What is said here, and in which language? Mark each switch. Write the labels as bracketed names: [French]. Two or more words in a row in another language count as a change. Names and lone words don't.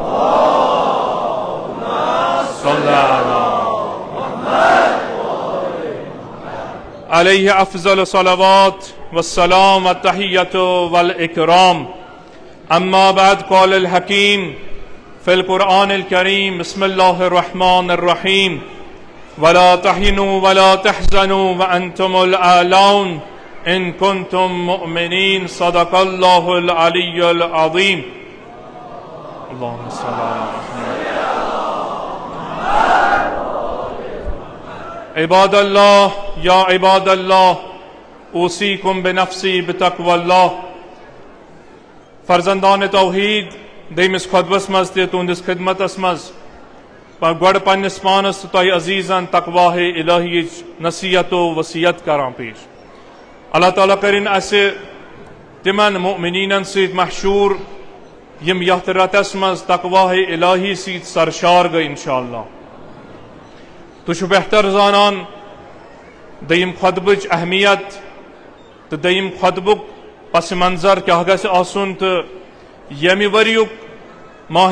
[Arabic] عليه أفضل الصلوات والسلام والتحية والإكرام أما بعد قال الحكيم في القرآن الكريم بسم الله الرحمن الرحيم ولا تهنوا ولا تحزنوا وأنتم الأعلون إن كنتم مؤمنين صدق الله العلي العظيم. اللهم صل على عباد الله يا عباد الله أوصيكم بنفسي بتقوى الله. [Kashmiri] फर्जंदान तौहीद दमिस खुतबस मज तुंदिस खिदमतस मज गड पन्निस पानस तय अजीजन तकवाह इलाही नसीहत वसीयत करां पेश। अल्लाह ताला करिन असे तिमन मुमिनीनन सहित महशूर यम यथ रतस मज तकवाह इलाही सहित सरशार गए इंशाअल्लाह। तुझ बेहतर जानान दयिम खुतबच अहमियत तो दयिम खुतबुक पस मंजर क्या गस आसुन तो यमि वरियुक माह